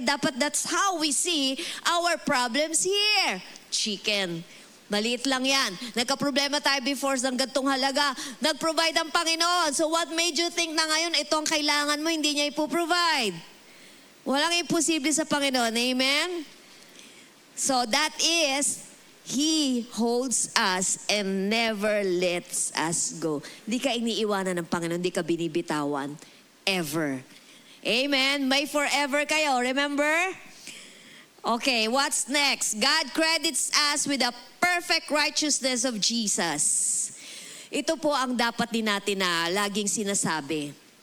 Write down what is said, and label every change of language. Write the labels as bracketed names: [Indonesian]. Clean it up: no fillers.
[Filipino] Dapat [English] that's how we see our problems here. [Filipino] Chicken. Maliit lang yan. Nagka-problema tayo before ng gantong halaga. Nag-provide ang Panginoon. [English] So what made you think [Filipino] na ngayon ito ang kailangan mo, hindi niya ipoprovide? Walang imposible sa Panginoon. Amen? [English] So that is, He holds us and never lets us go. [Filipino] Hindi ka iniiwanan ng Panginoon, hindi ka binibitawan. [English] Ever. Amen? May forever kayo. Remember? Okay, what's next? God credits us with the perfect righteousness of Jesus. [Filipino] Ito po ang dapat din natin na laging sinasabi.